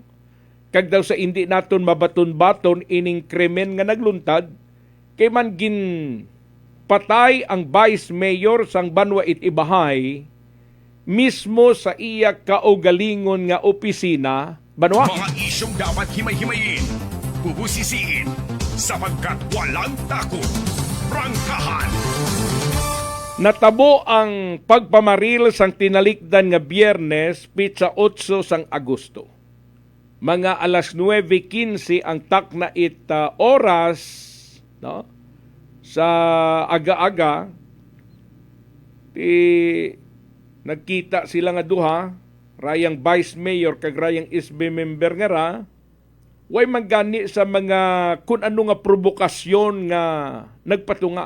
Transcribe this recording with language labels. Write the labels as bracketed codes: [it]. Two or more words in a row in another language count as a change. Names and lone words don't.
[akl] Kag daw sa hindi naton mabaton-baton ining krimen nga nagluntad, kay man gin patay ang Vice Mayor sang Banwa Itibahay mismo sa iya kaugalingon nga opisina, Banwa. [tl] Mga isyong dapat himay-himayin, bubusisiin, sapagkat walang takot. Prangkahan. [akl] Natabo ang pagpamaril sang tinalikdan nga Biyernes, pitsa 8 sang Agosto. Mga alas 9:15 ang takna oras, no? Sa aga-aga, nagkita sila nga duha, rayang Vice Mayor kag rayang SB member nga ra, way manggani sa mga kun ano nga provokasyon nga nagpatunga.